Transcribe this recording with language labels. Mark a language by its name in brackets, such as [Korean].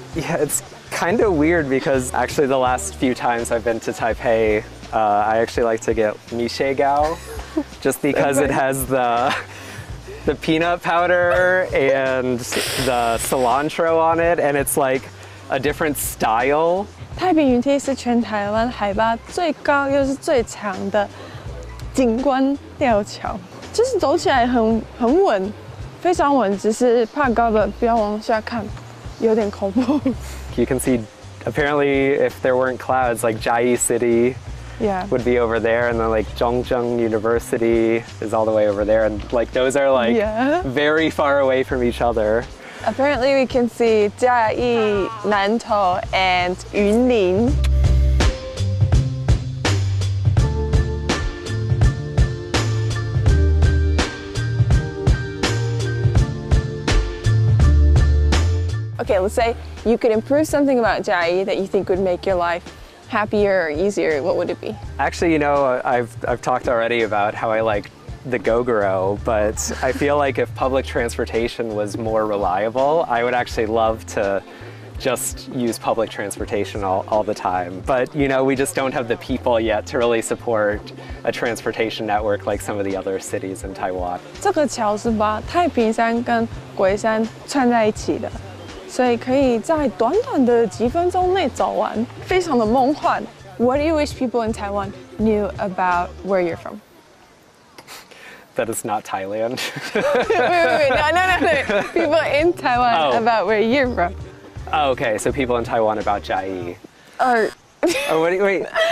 [English] Yeah, it's kind of weird because actually the last few times I've been to Taipei, I actually like to get mixiegao just because it has the peanut powder and the cilantro on it, and it's like a different style. [Chinese] 太平云梯是全台湾海拔最高又是最长的景观吊桥，就是走起来很稳，非常稳，只是怕高的不要往下看，有点恐怖。 [English] You can see, apparently, if there weren't clouds, like Jiayi City would be over there, and then like Zhongzheng University is all the way over there, and like those are like very far away from each other. Apparently, we can see Jiayi, Nantou, and Yunlin. Okay, let's say you could improve something about Jiayi that you think would make your life happier or easier. What would it be? Actually, you know, I've talked already about how I like the Gogoro, but I feel like if public transportation was more reliable, I would actually love to just use public transportation all the time. But, you know, we just don't have the people yet to really support a transportation network like some of the other cities in Taiwan. [Chinese] 这个桥是把太平山跟龟山串在一起的，所以可以在短短的几分钟内走完，非常的梦幻。 [English] What do you wish people in Taiwan knew about where you're from? That is not Thailand. wait, no. People in Taiwan about where you're from. Oh, okay, so people in Taiwan about Jiayi. Or Oh, wait.